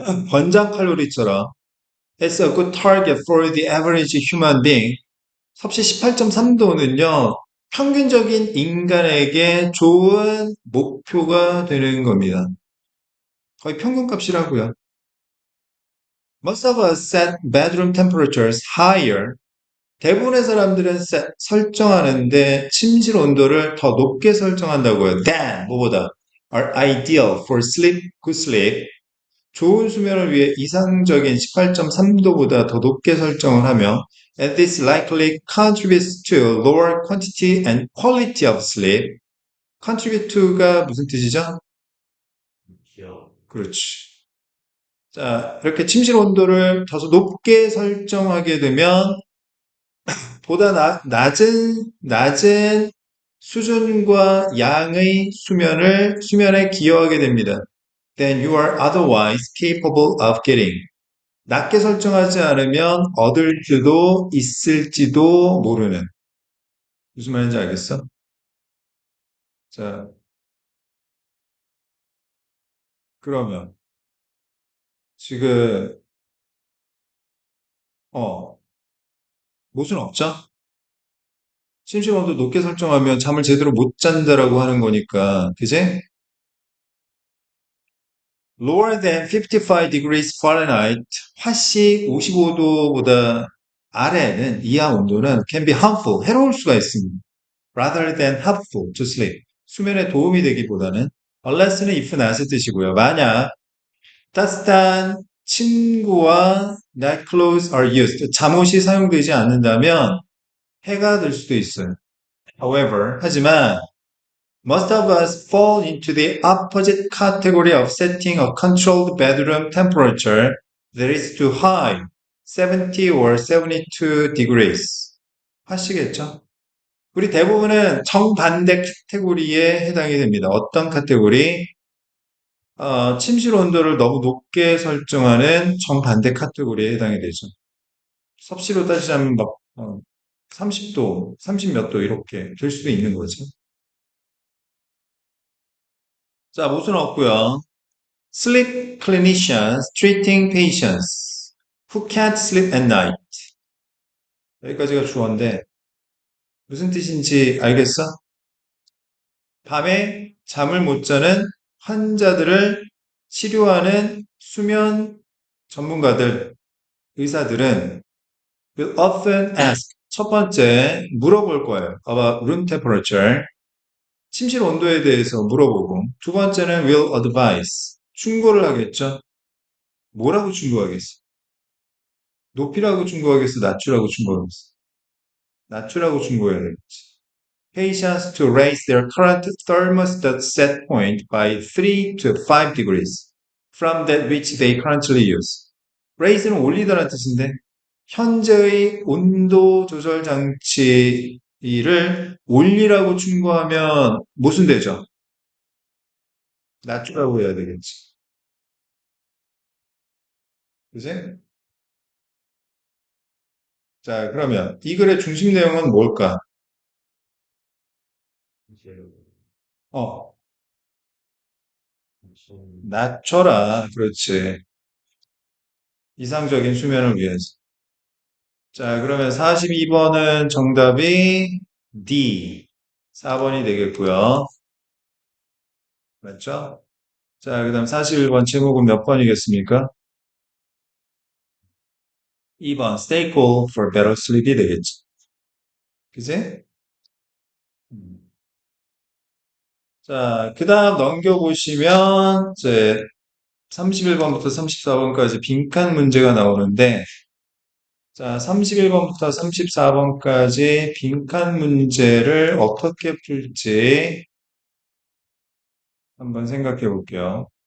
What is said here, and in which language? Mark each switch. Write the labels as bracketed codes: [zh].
[ko] 권장 칼로리처럼 [en] It's a good target for the average human being. [ko] 섭씨 18.3도는요, 평균적인 인간에게 좋은 목표가 되는 겁니다. 거의 평균값이라고요. [en] Most of us set bedroom temperatures higher. [ko] 대부분의 사람들은 설정하는데 침실 온도를 더 높게 설정한다고요. [en] than, [ko] 뭐보다, [en] are ideal for sleep, good sleep. [ko] 좋은 수면을 위해 이상적인 18.3도보다 더 높게 설정을 하며 [en] and this likely contributes to lower quantity and quality of sleep. [ko] contribute to가 무슨 뜻이죠? 그렇지. 자, 이렇게 침실 온도를 더 높게 설정하게 되면 보다 낮은 수준과 양의 수면에 기여하게 됩니다. [en] Then you are otherwise capable of getting. [ko] 낮게 설정하지 않으면 얻을지도 있을지도 모르는. 무슨 말인지 알겠어? 자, 그러면 지금 어, 무슨 없죠? 침실 온도 높게 설정하면 잠을 제대로 못 잔다라고 하는 거니까, 그제? [en] Lower than 55 degrees Fahrenheit, [ko] 화씨 55도보다 아래는 이하 온도는 [en] can be harmful, [ko] 해로울 수가 있습니다. [en] Rather than helpful to sleep, [ko] 수면에 도움이 되기보다는 unless는 if not의 뜻이고요. 만약 따뜻한 침구와 [en] night clothes are used, [ko] 잠옷이 사용되지 않는다면 해가 될 수도 있어요. [en] However, [ko] 하지만 [en] most of us fall into the opposite category of setting a controlled bedroom temperature that is too high, 70 or 72 degrees. [ko] 하시겠죠? 우리 대부분은 정반대 카테고리에 해당이 됩니다. 어떤 카테고리? 침실 온도를 너무 높게 설정하는 정반대 카테고리에 해당이 되죠. 섭씨로 따지자면 막 30도, 30 몇 도 이렇게 될 수도 있는 거죠. 자, 모순 없고요. [en] Sleep clinicians treating patients who can't sleep at night. [ko] 여기까지가 주어인데 무슨 뜻인지 알겠어? 밤에 잠을 못 자는 환자들을 치료하는 수면 전문가들, 의사들은 [en] will often ask. [ko] 첫 번째, 물어볼 거예요. [en] about room temperature. [ko] 침실 온도에 대해서 물어보고. 두 번째는 [en] will advise. [ko] 충고를 하겠죠. 뭐라고 충고하겠어? 높이라고 충고하겠어? 낮추라고 충고하겠어? 낮추라고 충고해야 되겠지. [en] Patients to raise their current thermostat set point by 3 to 5 degrees. from that which they currently use. [ko] raise는 올리다라는 뜻인데 현재의 온도 조절 장치를 올리라고 충고하면 무슨 되죠? 낮추라고 해야 되겠지. 그지? 자, 그러면 이 글의 중심 내용은 뭘까? 어, 낮춰라. 그렇지. 이상적인 수면을 위해서. 자, 그러면 42번은 정답이 D. 4번이 되겠고요. 맞죠? 자, 그 다음 41번 제목은 몇 번이겠습니까? [en] 2번 Stay cool for better sleep [ko] 이 되겠지. 그지? 음. 자, 그 다음 넘겨보시면 이제 31번부터 34번까지 빈칸 문제가 나오는데 자, 31번부터 34번까지 빈칸 문제를 어떻게 풀지 한번 생각해 볼게요.